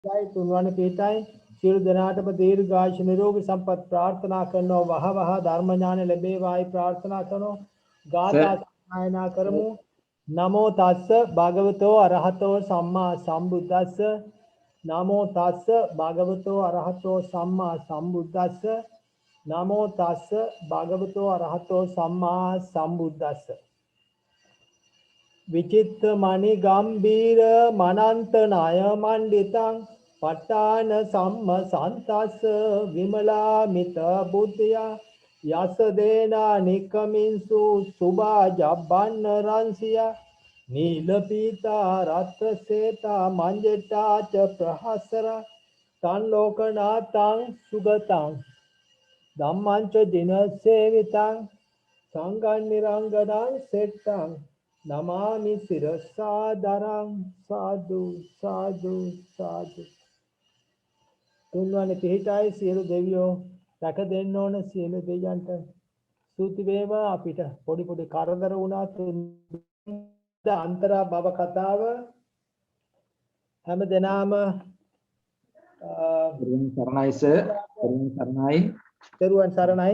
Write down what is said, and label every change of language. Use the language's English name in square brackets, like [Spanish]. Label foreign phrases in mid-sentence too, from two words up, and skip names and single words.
[Sinhala] ජය තුන්වන පිටයි සියලු දෙනාටම දීර්ඝායුෂ නිරෝගී සම්පත් ප්‍රාර්ථනා කරනවා වහ ධර්ම ඥාන ලැබේවායි ප්‍රාර්ථනා කරනවා ගාථා සජ්ජායනා කරමු [Pali] නමෝ තස්ස භගවතෝ අරහතෝ සම්මා සම්බුද්දස්ස නමෝ තස්ස භගවතෝ අරහතෝ සම්මා සම්බුද්දස්ස නමෝ තස්ස භගවතෝ අරහතෝ සම්මා සම්බුද්දස්ස විචිත්ත මණි ගම්බීර මනන්ත ණය මණ්ඩිතං පට්ඨාන සම්ම සන්තස්ස විමලාමිත බුද්ධයා යස දේනා නිකමින්සු සුභා ජබ්බන්න රංසියා නීල පීතා රත්ත සේතා මංජටා ච ප්‍රහසර තන් ලෝකනාතං සුගතං ධම්මං ච දින සේවිතං සංඝං නිරංගනං සෙට්ටං නමාමි සිරසාදරං සාදු සාදු සාදු [Sinhala] තුන්වන පිහිටයි සියලු දෙවියෝ රැක දෙන්න ඕන සියලු දෙවියන්ට ස්තුති වේවා අපිට පොඩි පොඩි කරදර වුණා අන්තරා භව කතාව හැම දිනාම තෙරුවන් සරණයි